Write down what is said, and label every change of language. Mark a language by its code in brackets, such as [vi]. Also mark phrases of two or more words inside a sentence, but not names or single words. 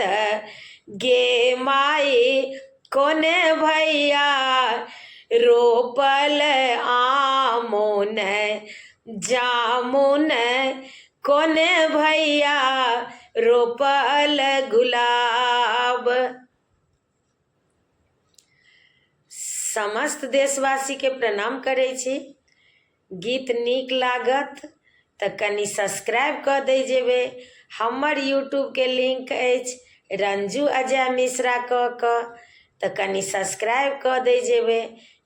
[mai] गे माई कोने भैया रोपल आमुन जामुन, कोने भैया रोपल गुलाब। समस्त देशवासी के प्रणाम करै छी। गीत नीक लागत तऽ कनि सब्सक्राइब कऽ दै जेबै। हमर यूट्यूब के लिंक अछि रंजू अजय मिश्रा कऽ तऽ कनि सब्सक्राइब कऽ दै जेबै।